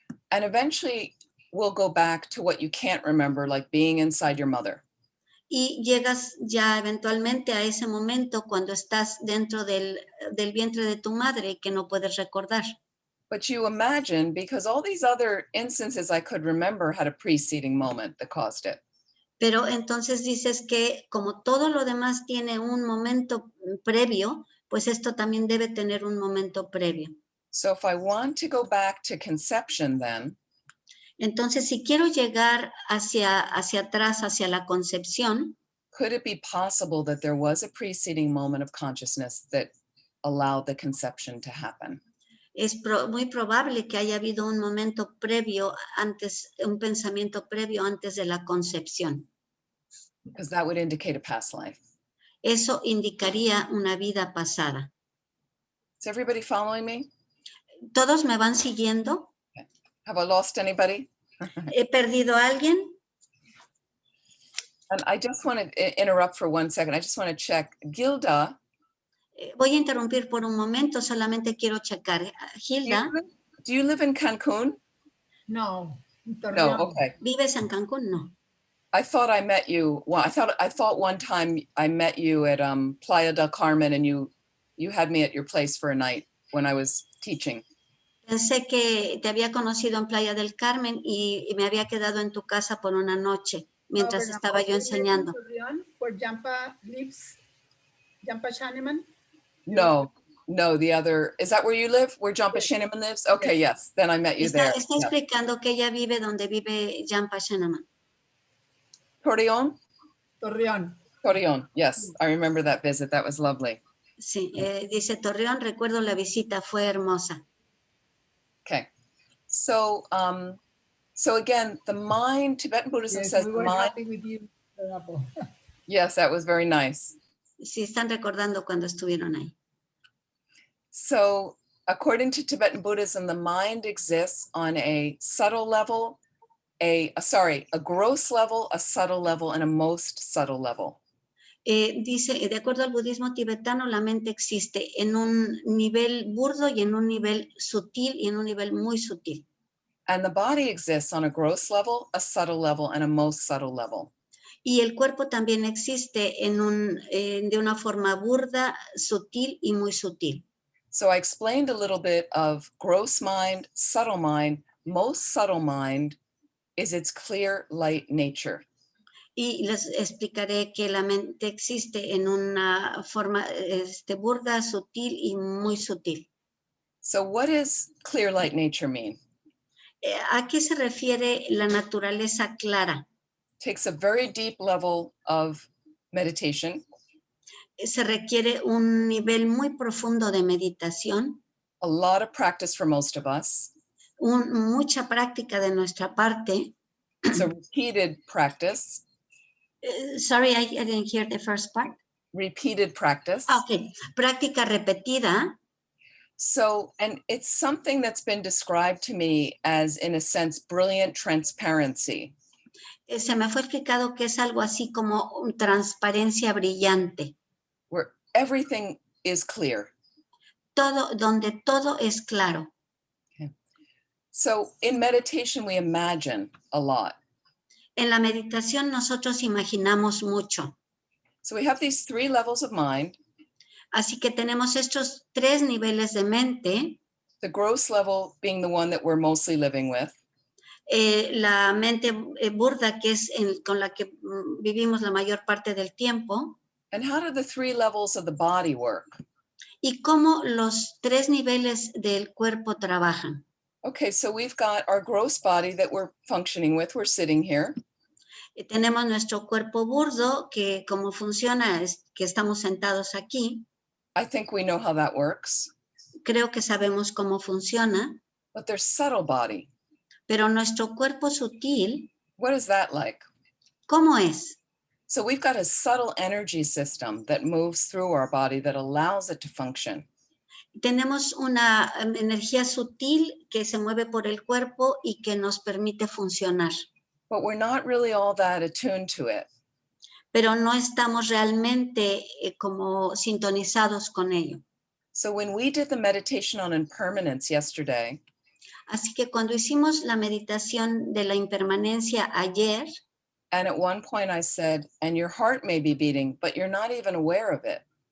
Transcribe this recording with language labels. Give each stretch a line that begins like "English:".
English: And eventually we'll go back to what you can't remember, like being inside your mother.
Spanish: Y llegas ya eventualmente a ese momento cuando estás dentro del vientre de tu madre y que no puedes recordar.
English: But you imagine, because all these other instances I could remember had a preceding moment that caused it.
Spanish: Pero entonces dices que como todo lo demás tiene un momento previo, pues esto también debe tener un momento previo.
English: So if I want to go back to conception then,
Spanish: entonces si quiero llegar hacia atrás, hacia la concepción,
English: could it be possible that there was a preceding moment of consciousness that allowed the conception to happen?
Spanish: Es muy probable que haya habido un momento previo antes, un pensamiento previo antes de la concepción.
English: Because that would indicate a past life.
Spanish: Eso indicaría una vida pasada.
English: Is everybody following me?
Spanish: ¿Todos me van siguiendo?
English: Okay. Have I lost anybody?
Spanish: ¿He perdido a alguien?
English: And I just want to interrupt for 1 second. I just want to check. Gilda.
Spanish: Voy a interrumpir por un momento, solamente quiero checar. Gilda.
English: Do you live in Cancun? No. No, okay.
Spanish: ¿Vives en Cancún? No.
English: I thought I met you. Well, I thought one time I met you at Playa del Carmen, and you had me at your place for a night when I was teaching.
Spanish: Pensé que te había conocido en Playa del Carmen y me había quedado en tu casa por una noche mientras estaba yo enseñando.
English: Where Jampa lives? Jampa Shaneman? No, the other, is that where you live? Where Jampa Shaneman lives? Okay, yes, then I met you there.
Spanish: Está explicando que ella vive donde vive Jampa Shaneman. Torreón? Torreón,
English: yes, I remember that visit, that was lovely.
Spanish: Sí, dice Torreón, recuerdo la visita, fue hermosa.
English: Okay, so again, the mind, Tibetan Buddhism says we the were mind. happy with you, Venerable. Yes, that was very nice.
Spanish: Sí, están recordando cuando estuvieron ahí.
English: So according to Tibetan Buddhism, the mind exists on a subtle level, a gross level, a subtle level, and a most subtle level.
Spanish: Dice, de acuerdo al budismo tibetano, la mente existe en un nivel burdo y en un nivel sutil y en un nivel muy sutil.
English: And the body exists on a gross level, a subtle level, and a most subtle level.
Spanish: Y el cuerpo también existe de una forma burda, sutil y muy sutil.
English: So I explained a little bit of gross mind, subtle mind. Most subtle mind is its clear light nature.
Spanish: Y les explicaré que la mente existe en una forma burda, sutil y muy sutil.
English: So what does clear light nature mean?
Spanish: ¿A qué se refiere la naturaleza clara?
English: Takes a very deep level of meditation.
Spanish: Se requiere un nivel muy profundo de meditación.
English: A lot of practice for most of us.
Spanish: Mucha práctica de nuestra parte.
English: So repeated practice. Sorry, I didn't hear the first part. Repeated practice.
Spanish: Okay, práctica repetida.
English: So, and it's something that's been described to me as, in a sense, brilliant transparency.
Spanish: Se me fue explicado que es algo así como transparencia brillante.
English: Where everything is clear.
Spanish: Donde todo es claro.
English: Okay. So in meditation, we imagine a lot.
Spanish: En la meditación nosotros imaginamos mucho.
English: So we have these 3 levels of mind.
Spanish: Así que tenemos estos 3 niveles de mente.
English: The gross level being the one that we're mostly living with.
Spanish: La mente burda, que es con la que vivimos la mayor parte del tiempo.
English: And how do the 3 levels of the body work?
Spanish: Y cómo los 3 niveles del cuerpo trabajan.
English: Okay, so we've got our gross body that we're functioning with. We're sitting here.
Spanish: Tenemos nuestro cuerpo burdo, que como funciona es que estamos sentados aquí.
English: I think we know how that works.
Spanish: Creo que sabemos cómo funciona.
English: But there's subtle body.
Spanish: Pero nuestro cuerpo sutil,
English: What is that like?
Spanish: ¿cómo es?
English: So we've got a subtle energy system that moves through our body that allows it to function.
Spanish: Tenemos una energía sutil que se mueve por el cuerpo y que nos permite funcionar.
English: But we're not really all that attuned to it.
Spanish: Pero no estamos realmente como sintonizados con ello.
English: So when we did the meditation on impermanence yesterday,
Spanish: Así que cuando hicimos la meditación de la impermanencia ayer,
English: and at one point I said, and your heart may be beating, but you're not even aware of it.